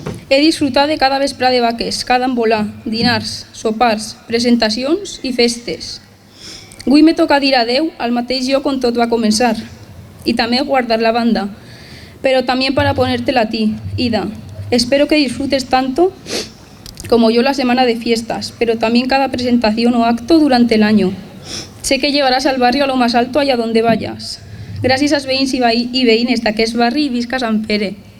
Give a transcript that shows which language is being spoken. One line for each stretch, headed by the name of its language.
Catalan: He disfrutat de cada vesprada de vaques, cada envolà, dinars, sopars, presentacions i festes. Avui me toca dir adeu al mateix lloc on tot va començar i també guardar la banda,
Spanish: pero también para ponértela a ti,
Catalan: Ida.
Spanish: Espero que disfrutes tanto como yo la semana de fiestas, pero también cada presentación o acto durante el año. Sé que llevarás al barrio a lo más alto allá donde vayas.
Catalan: Gràcies als veïns i veïnes d'aquest barri i visca Sant Pere.